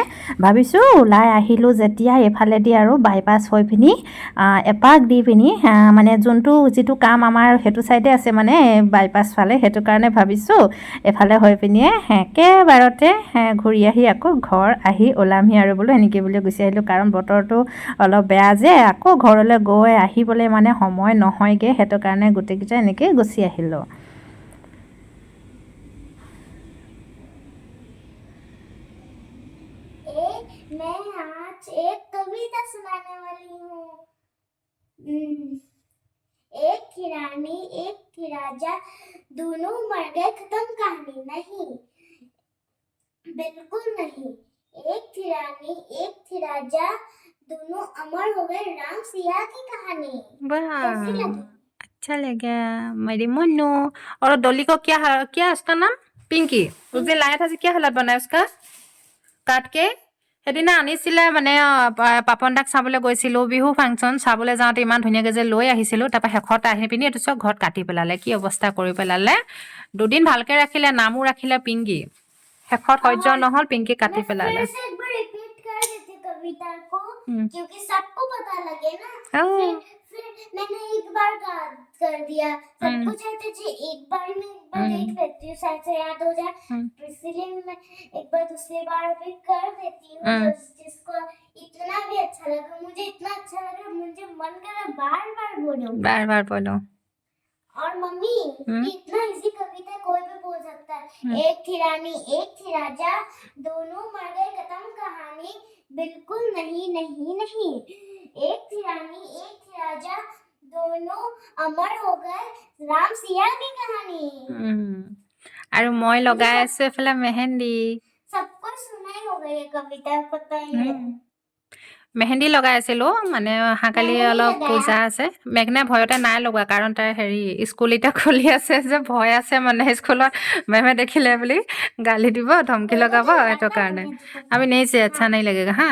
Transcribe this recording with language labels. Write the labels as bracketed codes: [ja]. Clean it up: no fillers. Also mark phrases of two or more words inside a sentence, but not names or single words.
[as] ভাবিছোঁ ওলাই আহিলোঁ যেতিয়া এইফালেদি আৰু বাইপাছ হৈ পিনি এপাক দি পিনি মানে যিটো কাম আমাৰ সেইটো চাইডে আছে মানে বাইপাছ ফালে, সেইটো কাৰণে ভাবিছোঁ এফালে হৈ পিনিয়ে একেবাৰতে ঘূৰি আহি আকৌ ঘৰ আহি ওলামহি আৰু বোলো এনেকৈ বুলি গুচি আহিলোঁ। কাৰণ বতৰটো অলপ বেয়া যে আকৌ ঘৰলৈ গৈ আহিবলৈ মানে সময় নহয়গৈ, সেইটো কাৰণে গোটেইকেইটা এনেকৈ গুচি আহিলোঁ। [hi] मैं आज एक कविता सुनाने वाली हूँ। एक थी रानी एक थी राजा, दोनों मर गए खत्म कहानी। नहीं, बिल्कुल नहीं। एक थी रानी एक थी राजा, दोनों अमर हो गए, राम सिया की कहानी। कैसी लगी? अच्छा लगा मेरी मन्नू। और डॉली को क्या उसका नाम? पिंकी। उस दिन लाया था, क्या हालत बना है उसका काट के? [as] সেইদিনা আনিছিলে মানে পাপন দাক চাবলৈ গৈছিলোঁ, বিহু ফাংচন চাবলৈ যাওঁতে ইমান ধুনীয়াকৈ যে লৈ আহিছিলোঁ, তাৰপৰা শেষত আহি পিনি এইটো চব ঘৰত কাটি পেলালে। কি অৱস্থা কৰি পেলালে। দুদিন ভালকৈ ৰাখিলে, নামো ৰাখিলে পিংকি, শেষত সহ্য নহ'ল, পিংকি কাটি পেলালে। [hi] फिर से एक बार रिपीट कर देती कविता को, क्योंकि सबको पता लगे ना। फिर मैंने एक बार कर दिया, सबको चाहते थे एक बार में एक बार देख लेती हूँ, शायद से याद हो जाए, तो इसलिए मैं एक बार दूसरी बार भी कर देती हूँ। जिसको इतना भी अच्छा लगा, मुझे इतना अच्छा लगा, मुझे मन कर रहा बार बार बोलो। और मम्मी, इतना इजी कविता कोई भी बोल सकता है। एक थी रानी एक थी राजा, दोनों मर गए खत्म कहानी। बिल्कुल नहीं नहीं नहीं। एक थी रानी एक थी राजा, दोनों अमर हो गए, राम सिया की कहानी। [as] আৰু মই লগাই আছো এফালে মেহেন্দি। [hi] सबको सुना ही होगा ये कविता, पता ही है। [as] মেহেন্দি লগাই আছিলোঁ, মানে অহাকালি অলপ পূজা আছে। মেঘনাই ভয়তে নাই লগোৱা, কাৰণ তাই স্কুল এতিয়া খুলি আছে যে ভয় আছে, মানে স্কুলত মেমে দেখিলে বুলি গালি দিব, ধমকি লগাব, সেইটো কাৰণে আমি নেইছে আচ্ছা নাই লাগেগা হা।